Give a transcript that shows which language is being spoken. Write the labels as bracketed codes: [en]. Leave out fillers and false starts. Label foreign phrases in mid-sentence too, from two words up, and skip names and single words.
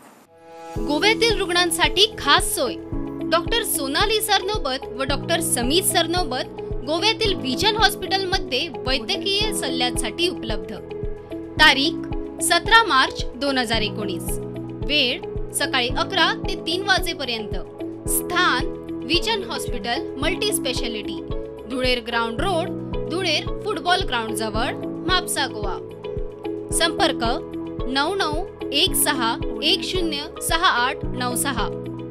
[mr] गोव्यातील रुग्णांसाठी खास सोय. डॉक्टर सोनाली सरनोबत व डॉक्टर समीर सरनोबत गोव्यातील विजन हॉस्पिटलमध्ये वैद्यकीय सल्ल्यासाठी उपलब्ध. तारीख 17 मार्च 2019. वेळ सकाळी 11 ते 3 वाजेपर्यंत. स्थान विजन हॉस्पिटल [en] multi speciality, [mr] धुळेर ग्राउंड रोड, धुळेर फुटबॉल ग्राउंड जवळ, म्हापसा, गोवा. संपर्क 9916106896.